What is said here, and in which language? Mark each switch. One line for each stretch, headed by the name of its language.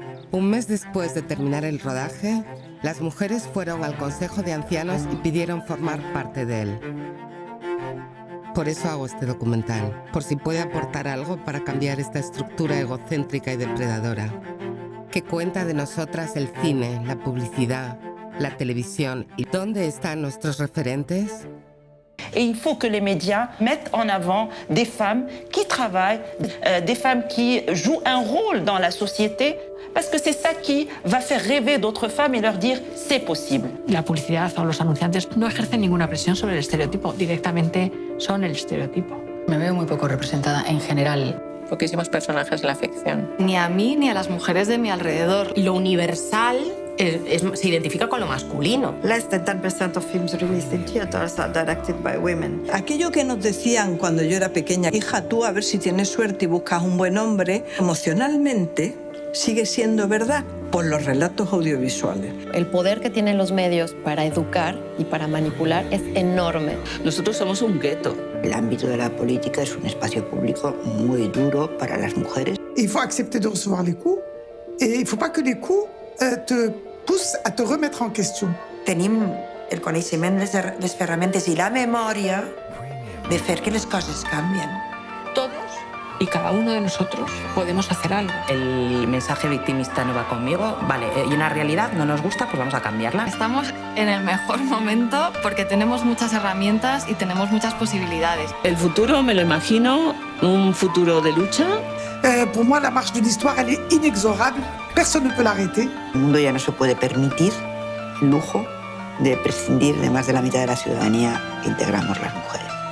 Spanish: Un mes después de terminar el rodaje, las mujeres fueron al Consejo de Ancianos y pidieron formar parte de él. Por eso hago este documental, por si puede aportar algo para cambiar esta estructura egocéntrica y depredadora. ¿Qué cuenta de nosotras el cine, la publicidad, la televisión y dónde están nuestros referentes?
French: Et il faut que les médias mettent en avant des femmes qui travaillent, des femmes qui jouent un rôle dans la société, parce que c'est ça qui va faire rêver d'autres femmes et leur dire c'est possible.
Spanish: La publicidad o los anunciantes no ejercen ninguna presión sobre el estereotipo, directamente son el estereotipo. Me veo muy poco representada en general. Poquísimos personajes en la ficción. Ni a mí ni a las mujeres de mi alrededor. Lo universal se identifica con lo masculino.
English: Less than 10% of films released in theaters are directed by women.
Spanish: Aquello que nos decían cuando yo era pequeña, hija, tú a ver si tienes suerte y buscas un buen hombre, emocionalmente sigue siendo verdad por los relatos audiovisuales. El poder que tienen los medios para educar y para manipular es enorme. Nosotros somos un gueto. El ámbito de la política es un espacio público muy duro para las mujeres.
French: Il faut accepter de recevoir les coups et il faut pas que les coups te poussent a te remettre en question.
Catalan: Tenim el coneixement, les ferramentes i la memòria de fer que les coses canvien.
Spanish: Todos y cada uno de nosotros podemos hacer algo. El mensaje victimista no va conmigo, vale, y una realidad no nos gusta, pues vamos a cambiarla. Estamos en el mejor momento porque tenemos muchas herramientas y tenemos muchas posibilidades. El futuro me lo imagino, un futuro de lucha.
French: Pour moi, la marche de l'histoire, elle est inexorable. Personne ne peut l'arrêter.
Spanish: El mundo ya no se puede permitir el lujo de prescindir de más de la mitad de la ciudadanía que integramos las mujeres.